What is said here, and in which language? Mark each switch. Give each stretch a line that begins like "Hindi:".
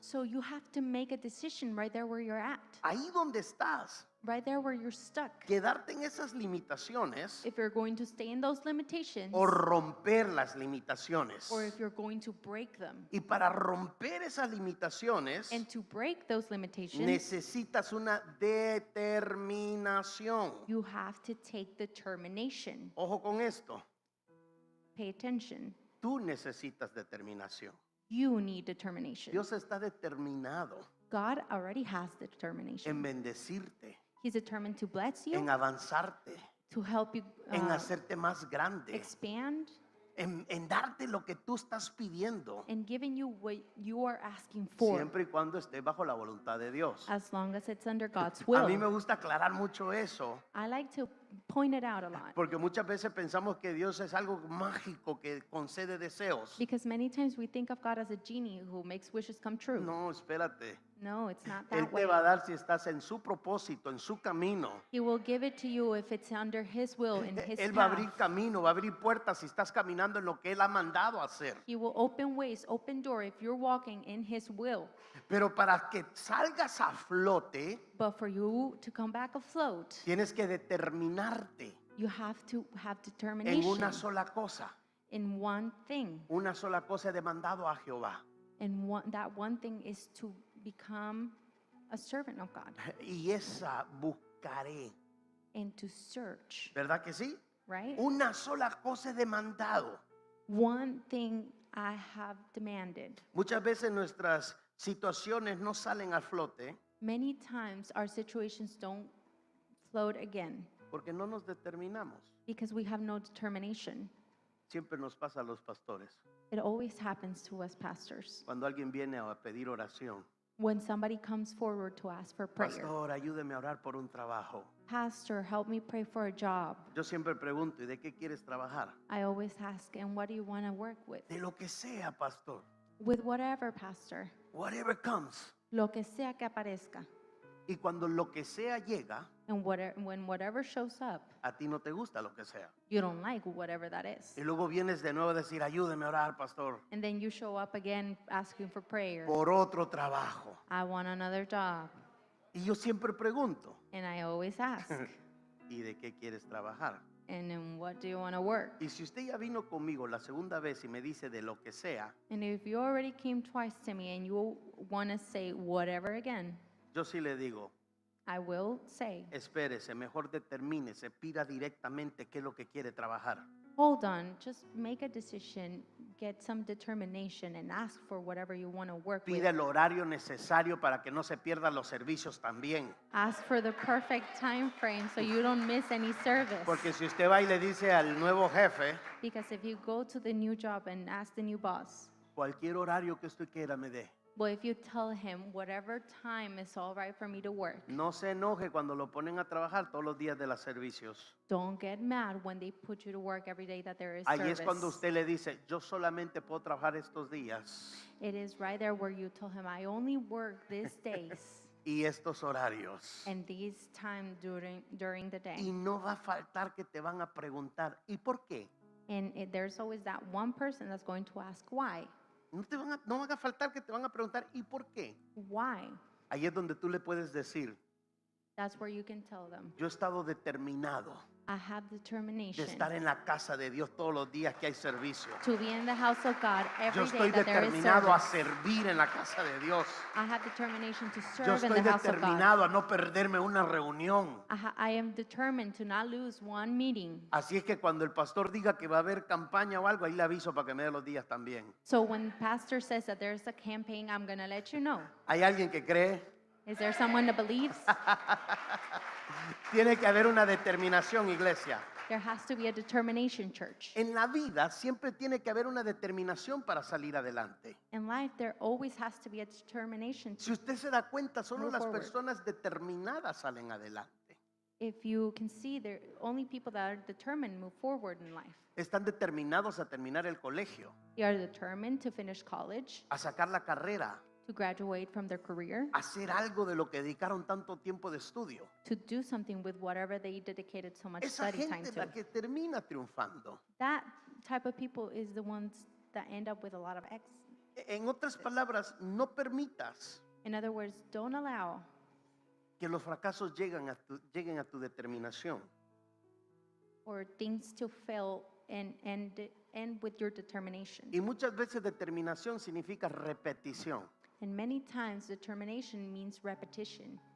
English: So you have to make a decision right there where you're at,
Spanish: Ahí donde estás,
English: right there where you're stuck.
Spanish: quedarte en esas limitaciones
English: If you're going to stay in those limitations,
Spanish: o romper las limitaciones.
English: or if you're going to break them.
Spanish: Y para romper esas limitaciones
English: And to break those limitations,
Spanish: necesitas una determinación.
English: you have to take determination.
Spanish: Ojo con esto,
English: Pay attention.
Spanish: tú necesitas determinación.
English: You need determination.
Spanish: Dios está determinado
English: God already has the determination.
Spanish: en bendecirte,
English: He's determined to bless you,
Spanish: en avanzarte,
English: to help you
Spanish: en hacerte más grande,
English: expand,
Spanish: en darte lo que tú estás pidiendo,
English: and giving you what you are asking for,
Spanish: siempre y cuando esté bajo la voluntad de Dios.
English: as long as it's under God's
Spanish: A mí me
English: will.
Spanish: gusta aclarar mucho eso,
English: I like to point it out a lot,
Spanish: porque muchas veces pensamos que Dios es algo mágico que concede deseos.
English: because many times we think of God as a genie who makes wishes come true.
Spanish: No, espérate.
English: No, it's not
Spanish: Él
English: that way.
Spanish: te va a dar si estás en su propósito, en su camino.
English: He will give it to you if it's under His will, in His
Spanish: Él va a abrir
English: path.
Spanish: camino, va a abrir puertas si estás caminando en lo que Él ha mandado a hacer.
English: He will open ways, open door if you're walking in His will.
Spanish: Pero para que salgas a flote,
English: But for you to come back afloat,
Spanish: tienes que determinarte
English: you have to have
Spanish: en
English: determination
Spanish: una sola cosa.
English: in one thing.
Spanish: Una sola cosa he demandado a Jehová.
English: And that one thing is to become a servant of God
Spanish: Y esa buscaré.
English: and to search,
Spanish: ¿Verdad que sí?
English: right?
Spanish: Una sola cosa he demandado.
English: One thing I have demanded.
Spanish: Muchas veces nuestras situaciones no salen a flote
English: Many times our situations don't float again
Spanish: porque no nos determinamos.
English: because we have no determination.
Spanish: Siempre nos pasa a los pastores.
English: It always happens to us pastors.
Spanish: Cuando alguien viene a pedir oración,
English: When somebody comes forward to ask for prayer,
Spanish: pastor, ayúdeme a orar por un trabajo.
English: Pastor, help me pray for a job.
Spanish: Yo siempre pregunto, ¿y de qué quieres trabajar?
English: I always ask, and what do you want to work with?
Spanish: De lo que sea, pastor.
English: With whatever, Pastor. Whatever comes.
Spanish: Lo que sea que aparezca. Y cuando lo que sea llega,
English: And when whatever shows up,
Spanish: a ti no te gusta lo que sea.
English: you don't like whatever that is.
Spanish: Y luego vienes de nuevo a decir, ayúdeme a orar, pastor,
English: And then you show up again asking for prayer.
Spanish: por otro trabajo.
English: I want another job.
Spanish: Y yo siempre pregunto,
English: And I always ask,
Spanish: ¿y de qué quieres trabajar?
English: and in what do you want to work?
Spanish: Y si usted ya vino conmigo la segunda vez y me dice de lo que sea,
English: And if you already came twice to me and you want to say whatever again,
Spanish: yo sí le digo,
English: I will say,
Spanish: espérese, mejor determínese, pida directamente qué es lo que quiere trabajar.
English: hold on, just make a decision, get some determination, and ask for whatever you want to work with.
Spanish: Pida el horario necesario para que no se pierdan los servicios también.
English: Ask for the perfect time frame so you don't miss any service.
Spanish: Porque si usted va y le dice al nuevo jefe,
English: Because if you go to the new job and ask the new boss,
Spanish: cualquier horario que usted quiera me dé.
English: well, if you tell him whatever time is all right for me to work,
Spanish: No se enoje cuando lo ponen a trabajar todos los días de los servicios.
English: don't get mad when they put you to work every day that there is
Spanish: Ahí
English: service.
Spanish: es cuando usted le dice, yo solamente puedo trabajar estos días
English: It is right there where you tell him, I only work these days
Spanish: y estos horarios.
English: and these time during the day.
Spanish: no va a faltar que te van a preguntar, ¿y por qué?
English: And there's always that one person that's going to ask why.
Spanish: No van a faltar que te van a preguntar, ¿y por qué?
English: Why?
Spanish: Ahí es donde tú le puedes decir,
English: That's where you can tell them,
Spanish: yo he estado determinado
English: I have
Spanish: de
English: determination
Spanish: estar en la casa de Dios todos los días que hay servicio.
English: to be in the house of God
Spanish: Yo
English: every
Spanish: estoy
English: day that there is
Spanish: determinado a
English: service.
Spanish: servir en la casa de Dios.
English: I have determination to
Spanish: Yo
English: serve in
Spanish: estoy
English: the house of God.
Spanish: determinado a no perderme una reunión.
English: I am determined to not lose one meeting.
Spanish: Así es que cuando el pastor diga que va a haber campaña o algo, ahí le aviso para que me dé los días también.
English: So when pastor says that there's a campaign, I'm going to let you know.
Spanish: ¿Hay alguien que cree?
English: Is there someone that believes?
Spanish: Tiene que haber una determinación, iglesia.
English: There has to be a determination, church.
Spanish: En la vida siempre tiene que haber una determinación para salir adelante.
English: In life, there always has to be a determination.
Spanish: Si usted se da cuenta, solo
English: Move
Spanish: las
English: forward.
Spanish: personas determinadas salen adelante.
English: If you can see, there only people that are determined move forward in life.
Spanish: Están determinados a terminar el colegio,
English: They are determined to finish college,
Spanish: a sacar la carrera,
English: to graduate from their career,
Spanish: a hacer algo de lo que dedicaron tanto tiempo de estudio.
English: to do something with whatever they dedicated so much
Spanish: Esa
English: study time
Spanish: gente es
English: to.
Spanish: la que termina triunfando.
English: That type of people is the ones that end up with a lot of X.
Spanish: En otras palabras, no permitas
English: In other words, don't allow
Spanish: que los fracasos lleguen a tu determinación.
English: for things to fail and end with your determination.
Spanish: Y muchas veces determinación significa repetición.
English: And many times determination means repetition.